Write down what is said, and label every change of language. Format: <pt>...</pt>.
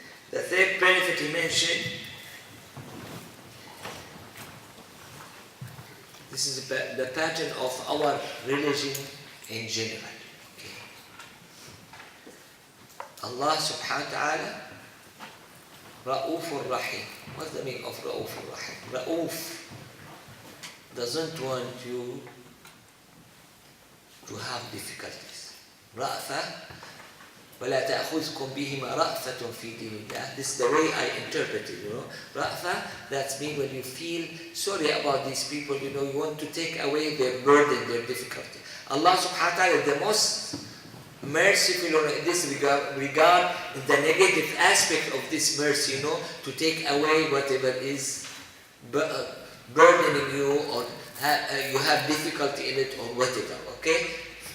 <en>The third benefit he mentioned, this is the pattern of our religion in general. Okay. Allah subhanahu wa ta'ala, Ra'ufur Rahim. What's the meaning of Ra'ufur Rahim? Ra'uf doesn't want you to have difficulties.</en> <ar>Ra'fa, وَلَا تَأْخُذْكُمْ بِهِمَا رَأْفَةٌ فِي دِينِ اللَّهِ.</ar> <en>This is the way I interpret it, Ra'fa, that's mean when you feel sorry about these people, you want to take away their burden, their difficulty. Allah subhanahu wa ta'ala is the most merciful in this regard the negative aspect of this mercy, to take away whatever is burdening you or you have difficulty in it or whatever, okay?</en>